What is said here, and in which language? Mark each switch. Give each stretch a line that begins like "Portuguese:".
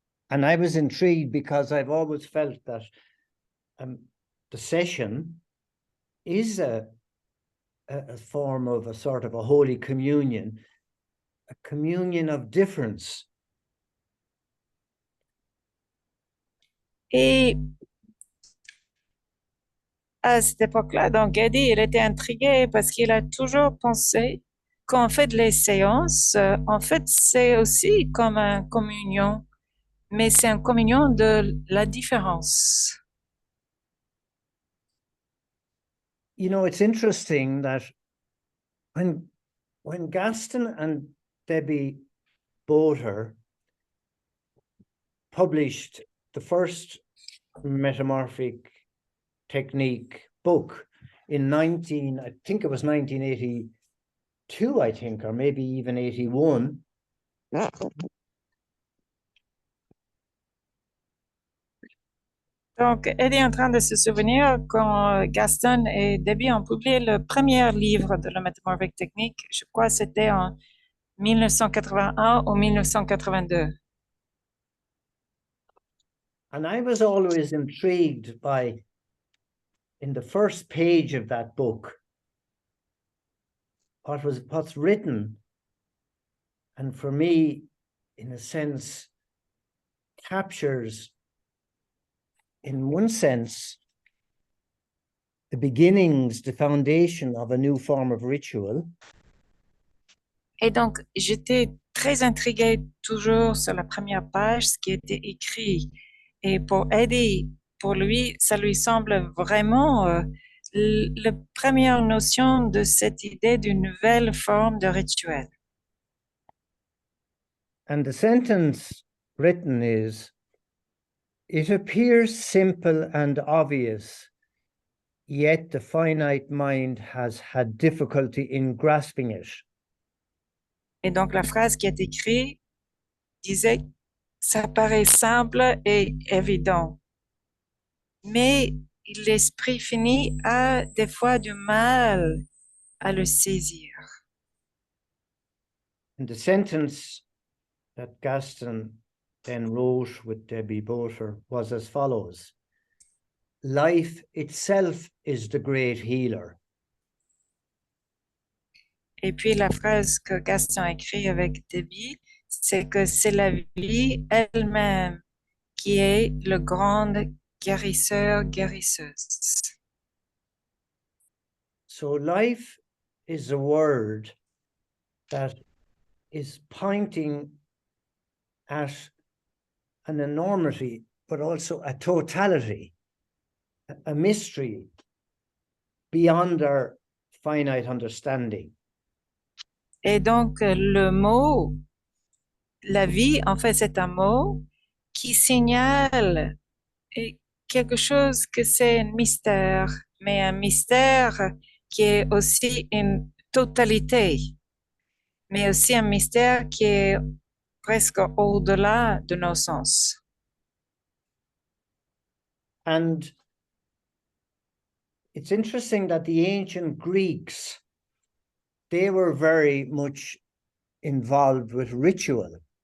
English: And I was intrigued because I've always felt that the session is a form of a sort of a Holy Communion, a communion of difference.
French: Et à cette époque-là, donc Eddie, il était intrigué parce qu'il a toujours pensé qu'en fait, les séances, en fait, c'est aussi comme une communion, mais c'est une communion de la différence.
English: You know, it's interesting that when Gaston and Debbie Boter published the first metamorphic technique book in I think it was 1982, I think, or maybe even 81.
French: Donc, Eddie est en train de se souvenir quand Gaston et Debbie ont publié le premier livre de la métamorphique technique. Je crois que c'était en 1981 ou 1982.
English: And I was always intrigued by, in the first page of that book, what's written, and for me, in a sense, captures, in one sense, the beginnings, the foundation of a new form of ritual.
French: Et donc, j'étais très intriguée toujours sur la première page, ce qui était écrit. Et pour Eddie, pour lui, ça lui semble vraiment la première notion de cette idée d'une nouvelle forme de rituel.
English: And the sentence written is, "It appears simple and obvious, yet the finite mind has had difficulty in grasping it."
French: Et donc, la phrase qui est écrite disait, ça paraît simple et évident, mais l'esprit fini a des fois du mal à le saisir.
English: And the sentence that Gaston then wrote with Debbie Boter was as follows: "Life itself is the great healer."
French: Et puis la phrase que Gaston a écrite avec Debbie, c'est que c'est la vie elle-même qui est le grand guérisseur, guérisseuse.
English: So life is a word that is pointing at an enormity, but also a totality, a mystery beyond our finite understanding.
French: Et donc, le mot, la vie, en fait, c'est un mot qui signale quelque chose que c'est un mystère, mais un mystère qui est aussi une totalité, mais aussi un mystère qui est presque au-delà de nos sens.
English: And it's interesting that the ancient Greeks, they were very much involved with ritual.